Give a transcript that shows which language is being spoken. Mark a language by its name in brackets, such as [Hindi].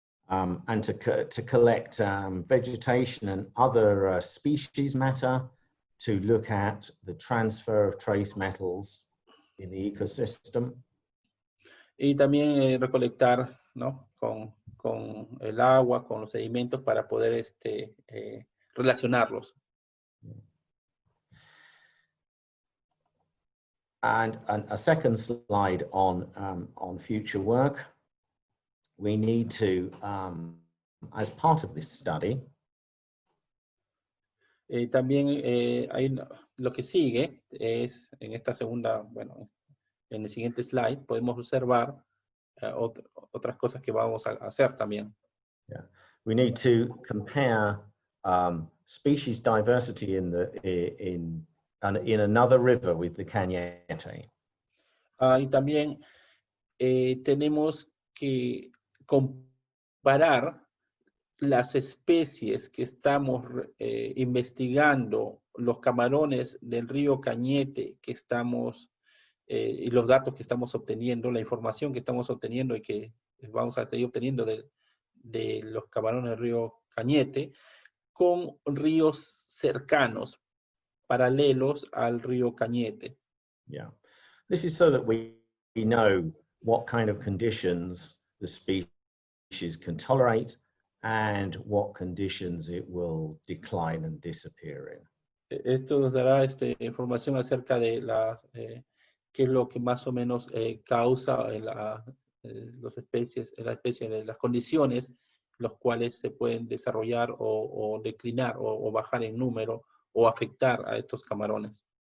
[English] And to collect vegetation and other species matter, to look at the transfer of trace metals in the ecosystem. [Spanish] Y también recolectar, ¿no? con el agua, con los sedimentos para poder relacionarlos. [English] And a second slide on future work. We need to, as part of this study, [Spanish] también lo que sigue es, en esta segunda, bueno, en el siguiente slide, podemos observar otras cosas que vamos a hacer también. [English] yeah, we need to compare species diversity in another river with the Cañete. [Spanish] Y también tenemos que comparar las especies que estamos investigando, los camarones del río Cañete que estamos, y los datos que estamos obteniendo, la información que estamos obteniendo y que vamos a seguir obteniendo de los camarones del río Cañete, con ríos cercanos, paralelos al río Cañete. [English] Yeah, this is so that we know what kind of conditions the species can tolerate and what conditions it will decline and disappear in. [Spanish] Esto nos dará información acerca de qué es lo que más o menos causa las especies de las condiciones los cuales se pueden desarrollar o declinar o bajar en número o afectar a estos camarones.